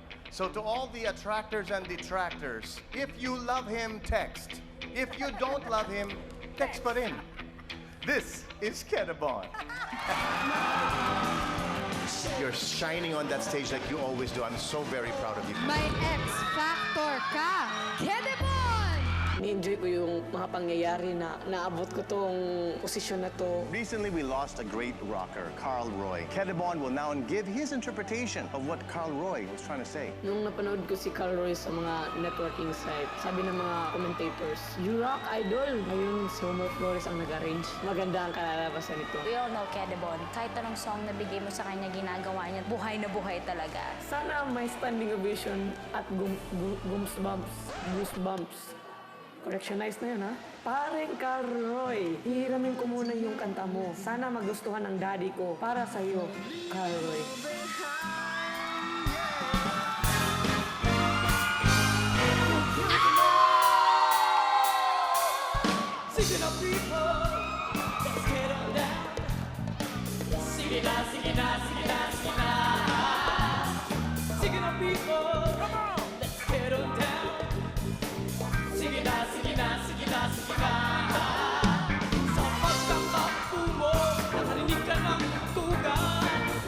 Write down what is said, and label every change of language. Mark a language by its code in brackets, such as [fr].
[en] So to all the attractors and detractors, if you love him, text. If you don't love him, text pa rin. This is Kedabon. You're shining on that stage like you always do. I'm so very proud of you. [tl] May X-Factor ka, Kedebon! Ni-enjoy ko yung mga pangyayari na naabot ko tong posisyon na to. [en] Recently, we lost a great rocker, Carl Roy. Kedabon will now give his interpretation of what Carl Roy was trying to say. [tl] Nung napanood ko si Carl Roy sa mga networking site, sabi ng mga commentators, [en] "You rock, idol!" [tl] Ngayon, si Homer Flores ang nag-arrange. Maganda ang kalalabasan nito. [en] We all know Kedebon. [tl] Kahit anong song na bigay mo sa kanya, ginagawa niya, buhay na buhay talaga. Sana may standing ovation at goosebumps. Correctionize na yun, ha? Pareng Carl Roy, hihiramin ko muna yung kanta mo. Sana magustuhan ng daddy ko. Para sa'yo, Carl Roy. [en] Sige na, people, let's get on down. [tl] Sige na, sige na, sige na, sige na. [en] Sige na, people, come on, let's get on down. [tl] Sige na, sige na, sige na, sige na. Sa pagkakapo mo, nakarinig ka ng tugan.